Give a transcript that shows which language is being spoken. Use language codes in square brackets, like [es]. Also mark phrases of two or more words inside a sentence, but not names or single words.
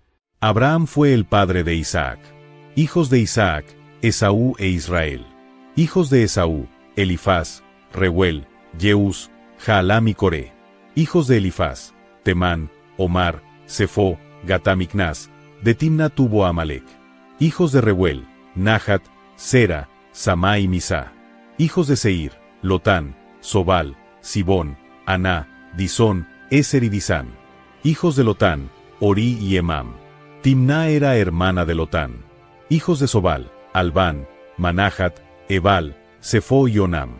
[es] Abraham fue el padre de Isaac. Hijos de Isaac, Esaú e Israel. Hijos de Esaú, Elifaz, Reuel, Jeús, Jaalam y Coré. Hijos de Elifaz, Temán, Omar, Sefó, Gatamicnás. De Timna tuvo a Amalec. Hijos de Reuel, Nahat, Sera, Samá y Misá. Hijos de Seir, Lotán, Sobal, Sibón, Aná, Disón, Eser y Disán. Hijos de Lotán, Ori y Emam. Timná era hermana de Lotán. Hijos de Sobal, Albán, Manahat, Ebal, Sefó y Onam.